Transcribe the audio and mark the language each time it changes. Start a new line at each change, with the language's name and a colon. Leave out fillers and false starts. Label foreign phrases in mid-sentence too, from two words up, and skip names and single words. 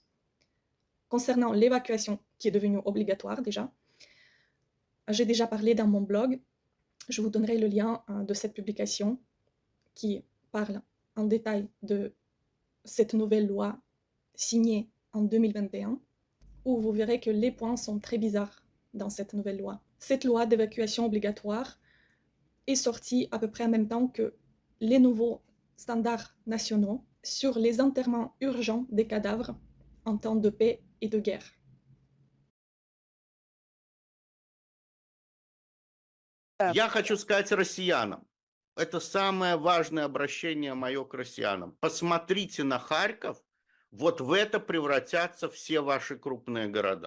French: Concernant l'évacuation qui est devenue obligatoire déjà, j'ai déjà parlé dans mon blog, je vous donnerai le lien de cette publication qui parle en détail de cette nouvelle loi signée en 2021, où vous verrez que les points sont très bizarres dans cette nouvelle loi. Cette loi d'évacuation obligatoire est sortie à peu près en même temps que les nouveaux standards nationaux sur les enterrements urgents des cadavres en temps de paix et de guerre.
Russian: Я хочу сказать россиянам, это самое важное обращение мое к россиянам. Посмотрите на Харьков, вот в это превратятся все ваши крупные города.